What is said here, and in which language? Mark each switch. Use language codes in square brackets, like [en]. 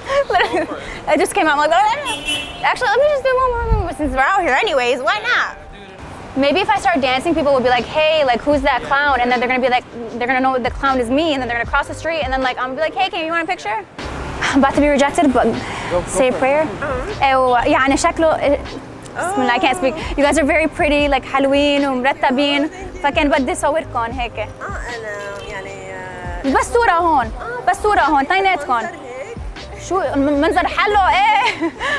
[en] Literally, I just came out I'm like, actually, let me just do one more since we're out here anyways. Why not? Maybe if I start dancing, people will be like, hey, like, who's that clown? And then they're gonna be like, they're gonna know the clown is me, and then they're gonna cross the street, and then like, I'm gonna be like, hey, you want a picture? I'm about to be rejected, but say a prayer. [ar] يعني شكله بسم الله, [en] I can't speak. You guys are very pretty, like [ar] حلوين ومرتبين, فكان بدي صوركم هيك. انا يعني بس صورة هون, بس صورة هون, طيناتكم. شو منظر حلو ايه.